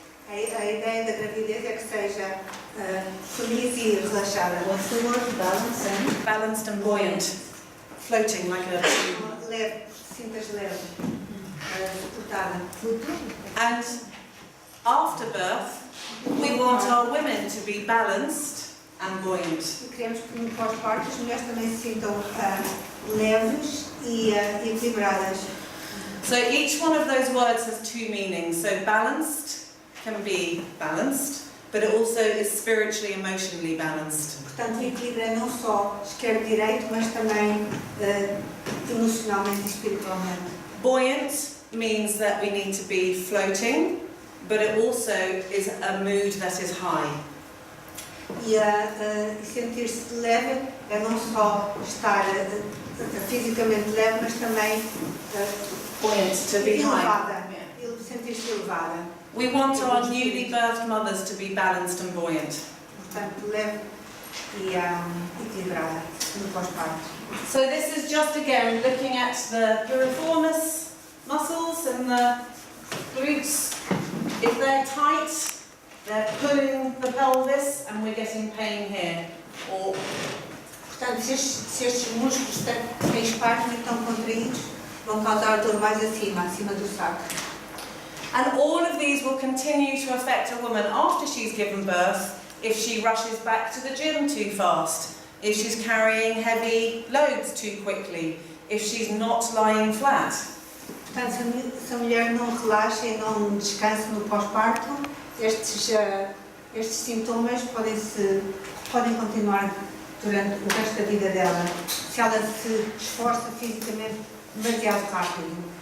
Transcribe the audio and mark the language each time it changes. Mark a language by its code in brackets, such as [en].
[pt] A ideia da gravidez é que seja feliz e relaxada. [en] What's the word? Balance and? Balanced and buoyant. Floating like a... [pt] Leve, sintas leve, suportada. [en] And after birth, we want our women to be balanced and buoyant. [pt] E queremos que no pós-parto as mulheres também se sintam leves e equilibradas. [en] So each one of those words has two meanings. So balanced can be balanced, but it also is spiritually, emotionally balanced. [pt] Portanto, o equilíbrio é não só esquerdo-direito, mas também emocionalmente e espiritualmente. [en] Buoyant means that we need to be floating, but it also is a mood that is high. [pt] E sentir-se leve é não só estar fisicamente leve, mas também [en] Buoyant, to be high. [pt] elevada. Sentir-se elevada. [en] We want our newly birthed mothers to be balanced and buoyant. [pt] Portanto, leve e equilibrada no pós-parto. [en] So this is just again looking at the piriformis muscles and the glutes. If they're tight, they're pulling the pelvis and we're getting pain here. Or [pt] Portanto, se estes músculos têm espaço e estão contraídos, vão causar dor mais acima do saco. [en] and all of these will continue to affect a woman after she's given birth if she rushes back to the gym too fast, if she's carrying heavy loads too quickly, if she's not lying flat. [pt] Portanto, se a mulher não relaxa e não descansa no pós-parto, estes sintomas podem continuar durante o resto da vida dela, se ela se esforça fisicamente demasiado rápido.